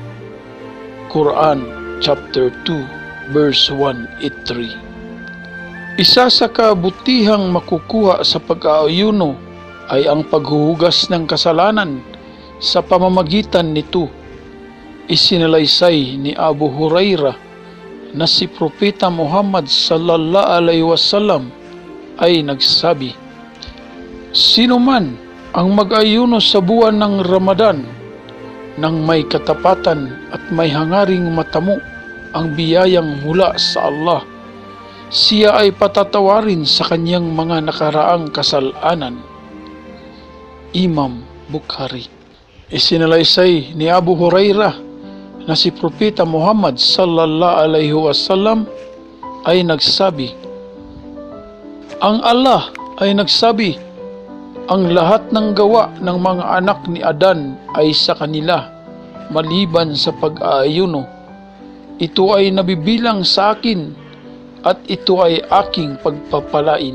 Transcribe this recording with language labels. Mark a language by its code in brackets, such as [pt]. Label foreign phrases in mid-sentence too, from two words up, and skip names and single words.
[en] Quran chapter 2 verse 183. [tl] Isa sa kabutihang makukuha sa pag-aayuno ay ang paghuhugas ng kasalanan sa pamamagitan nito. Isinalaysay ni Abu Hurairah na si Propeta Muhammad [ar] صلى الله عليه وسلم [tl] ay nagsabi, "Sino man ang mag-ayuno sa buwan ng Ramadan nang may katapatan at may hangaring matamo ang biyayang mula sa Allah, siya ay patatawarin sa kanyang mga nakaraang kasalanan." Imam Bukhari. Isinalaysay ni Abu Hurairah na si Propeta Muhammad [ar] صلى الله عليه وسلم [tl] ay nagsabi, "Ang Allah ay nagsabi, ang lahat ng gawa ng mga anak ni Adan ay sa kanila, maliban sa pag-aayuno. Ito ay nabibilang sa akin, at ito ay aking pagpapalain."